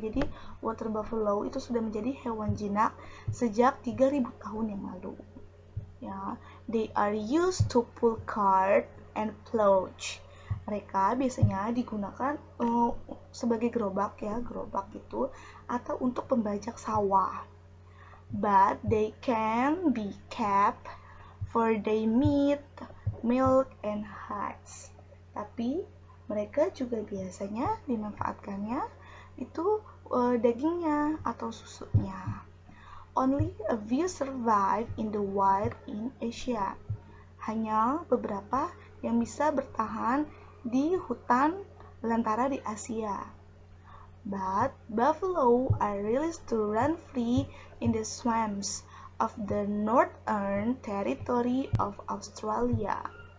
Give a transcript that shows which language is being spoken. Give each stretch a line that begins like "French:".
Indonesian: Jadi water buffalo itu sudah menjadi hewan jinak sejak 3.000 tahun yang lalu.
English: Ya, they are used to pull cart and plow.
Indonesian: Mereka biasanya digunakan sebagai gerobak, ya, gerobak itu, atau untuk pembajak sawah.
English: But they can be kept for their meat, milk, and hides.
Indonesian: Tapi mereka juga biasanya dimanfaatkannya itu dagingnya atau susunya.
English: Only a few survive in the wild in Asia.
Indonesian: Hanya beberapa yang bisa bertahan di hutan belantara di Asia.
English: But buffalo are released to run free in the swamps of the northern territory of Australia.